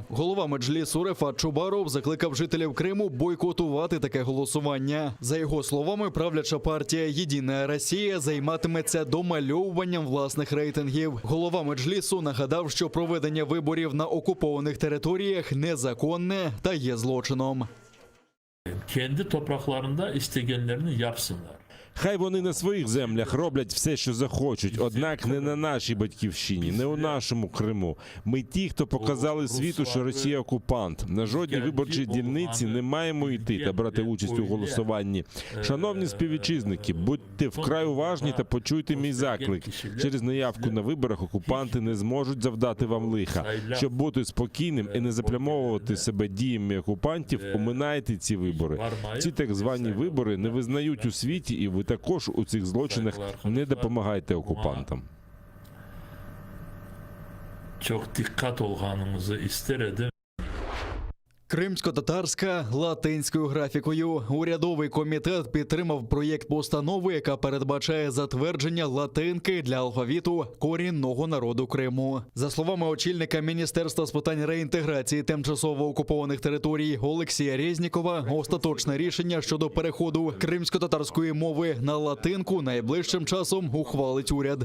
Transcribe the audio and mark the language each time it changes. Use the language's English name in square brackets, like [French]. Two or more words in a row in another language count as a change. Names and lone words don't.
[Ukrainian] Голова Меджлісу Рефат Чубаров закликав жителів Криму бойкотувати таке голосування. За його словами, правляча партія «Єдина Росія» займатиметься домальовуванням власних рейтингів. Голова Меджлісу нагадав, що проведення виборів на окупованих територіях незаконне та є злочином. [Crimean Tatar] Kendi topraklarında istegenlerini yapsınlar. [Ukrainian] Хай вони на своїх землях роблять все, що захочуть, однак не на нашій батьківщині, не у нашому Криму. Ми ті, хто показали світу, що Росія окупант. На жодній виборчій дільниці не маємо йти та брати участь у голосуванні. Шановні співвітчизники, будьте вкрай уважні та почуйте мій заклик. Через неявку на виборах окупанти не зможуть завдати вам лиха. Щоб бути спокійним і не заплямовувати себе діями окупантів, оминайте ці вибори. Ці так звані вибори не визнають у світі, і ви також у цих злочинах не допомагайте окупантам. [Crimean Tatar] Çok dikkat olganınızı ister edim. [Ukrainian] Кримсько-татарська латинською графікою. Урядовий комітет підтримав проєкт постанови, яка передбачає затвердження латинки для алфавіту корінного народу Криму. За словами очільника Міністерства з питань реінтеграції тимчасово окупованих територій Олексія Резнікова, остаточне рішення щодо переходу кримсько-татарської мови на латинку найближчим часом ухвалить уряд.